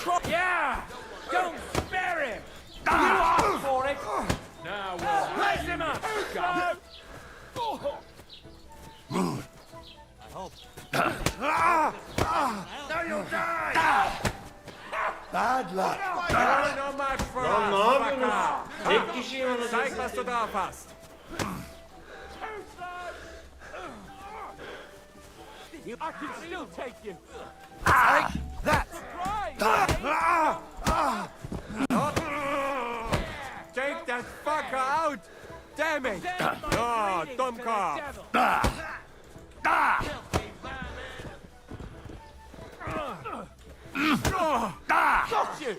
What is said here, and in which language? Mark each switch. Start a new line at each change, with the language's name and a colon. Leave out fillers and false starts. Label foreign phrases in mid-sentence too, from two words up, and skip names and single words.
English: Yeah! Don't spare him! You asked for it! Now we'll Raise him up! go! I hope. Now you'll die! Bad luck. You're no match for
Turkish: Lan ne
English: us,
Turkish: yapıyorsunuz? Tek kişiyim
German: Zeig,
Turkish: anasını.
German: was du da hast.
English: I can still take you! Take that! Take that fucker out! Damn it! Oh, Domka! Got you!